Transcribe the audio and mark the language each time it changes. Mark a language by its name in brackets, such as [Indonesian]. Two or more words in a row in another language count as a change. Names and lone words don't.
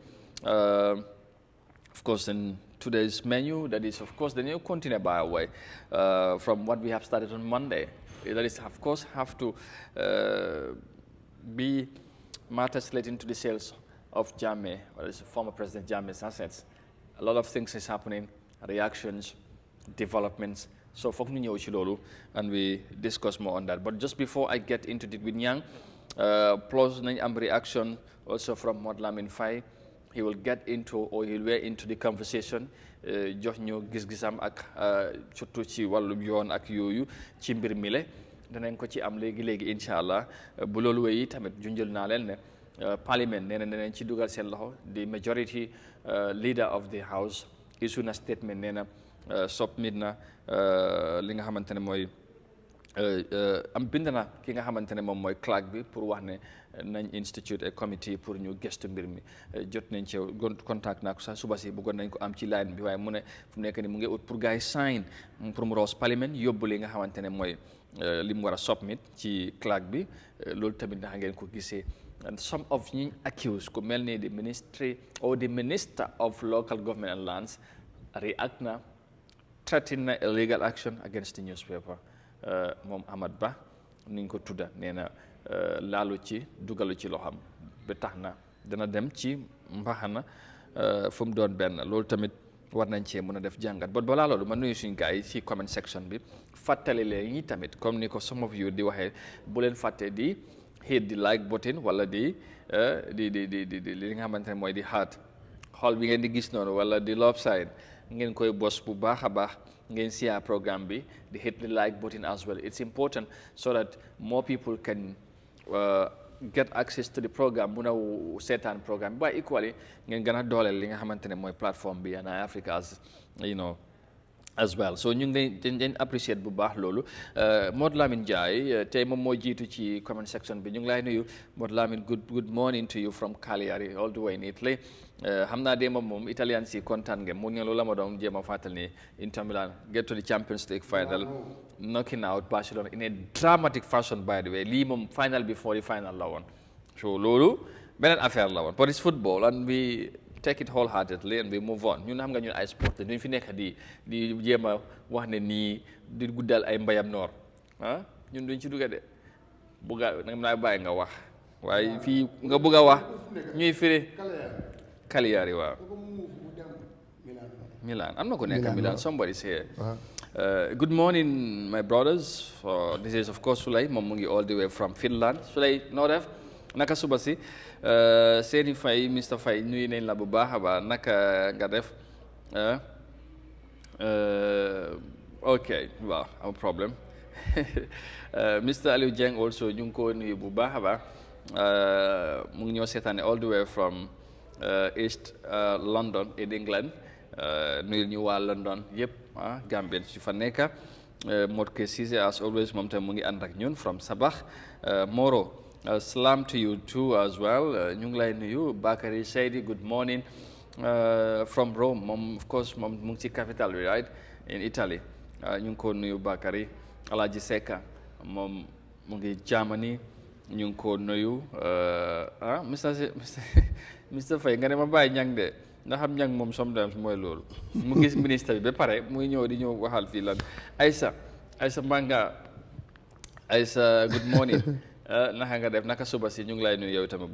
[English] Of course, in today's menu, that is, of course, the new continent by way from what we have started on Monday. That is, of course, have to be matters relating to the sales of Jammeh, or is former President Jammeh's assets. A lot of things is happening, reactions, developments. [Wolof] So fok ñu ñëw ci loolu [English] and we discuss more on that. But just before I get into it with Nyang, [Wolof] plus nañ am [English] reaction also from Mod Lamin Faye he will get into or he'll wear into the conversation [Wolof] jox ñu gis-gisam ak surtout ci wàllum yoon ak yooyu ci mbir mi le danañ ko ci am léegi [Arabic] إن شاء الله [Wolof] bu loolu wéy tamit junjël naa leen ne parliament nee na danañ ci dugal seen loxo [English] the majority leader of the house [Wolof] issue na statement nee na submit na li nga xamante ne mooy am bind na ki nga xamante ne moom mooy clerk bi pour wax ne nañ [English] institute a committee [Wolof] pour ñu gestu mbir mi jot nañ ci contact naa ko sax suba si bëggoon nañ ko am ci line bi waaye mu ne fu mu nekk ni mu ngi ut pour gars yi sign pour mu roos parliament yóbbu li nga xamante ne mooy li mu war a submit ci clerk bi loolu tamit ndax ngeen ko gisee [English] and some of [Wolof] ñi accused ku mel ni [English] the ministry or the minister of local government and lands [Wolof] react na threaten na [English] illegal action against the newspaper [Wolof] moom Ahmad Bah ni ñu ko tudda nee na laalu ci dugalu ci loo xam ba tax na dana dem ci mbaxana fu mu doon benn loolu tamit war nañ cee mën a def jàngat but balaa loolu ma nuyu suñu gars yi ci [English] comment section [Wolof] bi fàttali leen ñi tamit comme ni ko [English] some of you [Wolof] di waxee bu leen fàtte di hit di [English] like button [Wolof] wala di li nga xamante ne mooy di heart xool bi ngeen di gis noonu wala di [English] love sign [Wolof] ngeen koy bos bu baax a baax ngeen share programme bi di [English] hit the like button as well. It's important so that more people can get access to the program [Wolof] mun a seetaan programme bi waaye [English] equally [Wolof] ngeen gën a dooleel li nga xamante ne mooy plateforme bi [English] and Eyeafrica as you know as well so [Wolof] ñu ngi leen appreciate bu baax loolu Modou Lamine Ndiaye tey moom moo jiitu ci [English] comment section [Wolof] bi ñu ngi lay nuyu Modou Lamine [English] good morning to you from Cagliari all the way in Italy [Wolof] xam naa de moom Italian si kontaan ngeen mu ngi loolu la ma doon jéem a fàttali ni [English] Inter Milan get to the Champions League final knocking out Barcelona in a dramatic fashion by the way [Wolof] lii moom [English] final before the final [Wolof] la woon so loolu beneen affaire la woon [English] but it's football and we take it wholeheartedly and we move on [Wolof] ñun xam nga ñun ay sport duñ fi nekk di jéem a wax ne nii di guddal ay mbayam noor ah ñun duñ ci dugga de bugga nag naa bàyyi nga wax waaye fii nga bugg a wax ñuy firi Cagliari waaw Milan am na ko nekk Milan [English] somebody say good morning my brothers this is of course [Wolof] Sulay moom mu ngi [English] all the way from Finland [Wolof] Sulay noo def naka suba si Seeni Faye Mr Faye nuyu nañ la bu baax a baax naka nga def ok waaw am problème Mr Aliou Dieng also ñu ngi ko nuyu bu baax a baax mu ngi ñoo seetaane [English] all the way from East London in England [Wolof] nuyu ñu waa London yëpp Gambien su fa nekk Modou Cissé [English] as always [Wolof] moom tam mu ngi ànd ak ñun [English] from Sabah Moro salam to you too as well [Wolof] ñu ngi lay nuyu Bakary Seydi [English] good morning from Rome [Wolof] moom [English] of course [Wolof] moom mu ngi ci capital bi [English] right in Italy [Wolof] ñu ngi ko nuyu Bakary Alaji Seka moom mu ngi Germany ñu ngi ko nuyu Mr Faye nga ne ma bàyyi ñang de ndax xam ñang moom sometimes mooy loolu mu gis ministre bi ba pare muy ñëw di ñëw waxal fii lan Aïssa Mbanga Aïssa [English] good morning [Wolof] naka nga def naka suba si ñu ngi lay nuyu yow tamit